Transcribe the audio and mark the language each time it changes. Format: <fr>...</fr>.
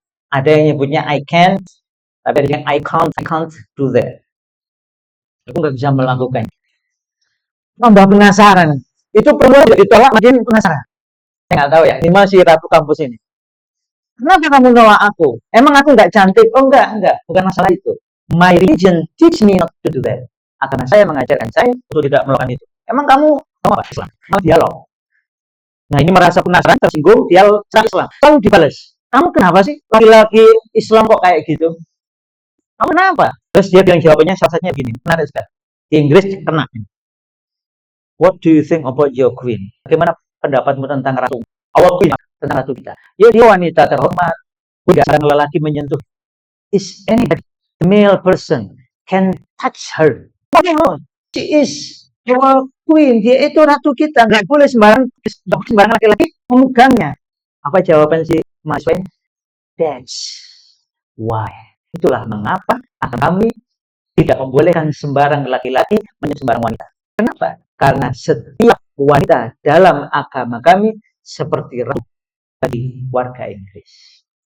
<id>Ada yang nyebutnya</id> <en>I can't,</en> <id>tapi ada yang</id> <en>I can't do that.</en> <id>Aku nggak bisa melakukan. Tambah penasaran. Itu perlu ditolak makin penasaran. Saya nggak tahu ya. Ini masih ratu kampus ini. Kenapa kamu nolak aku? Emang aku nggak cantik? Oh enggak. Bukan masalah itu.</id> <en>My religion teach me not to do that.</en> <id>Agama saya mengajarkan saya untuk tidak melakukan itu. Emang kamu apa? Islam. Malah dialog. Nah, ini merasa penasaran, tersinggung, dia serang Islam. Lalu dibalas, kamu kenapa sih laki-laki Islam kok kayak gitu? Kamu kenapa? Terus dia bilang jawabannya salah satunya begini, menarik sekali. Di Inggris kena.</id> <en>What do you think about your queen?</en> <id>Bagaimana pendapatmu tentang ratu?</id> <en>Our queen,</en> <id>tentang ratu kita. Ya, dia wanita terhormat. Tidak seorang lelaki menyentuh.</id> <en>Is anybody, a male person, can touch her? No, she is our queen.</en> <id>Dia itu ratu kita. Nggak boleh sembarang laki-laki memegangnya. Apa jawaban si mahasiswa?</id> <en>That's why.</en> <id>Itulah mengapa kami tidak membolehkan sembarang laki-laki menyentuh sembarang wanita. Kenapa? Karena setiap wanita dalam agama kami seperti ratu bagi warga Inggris.</id>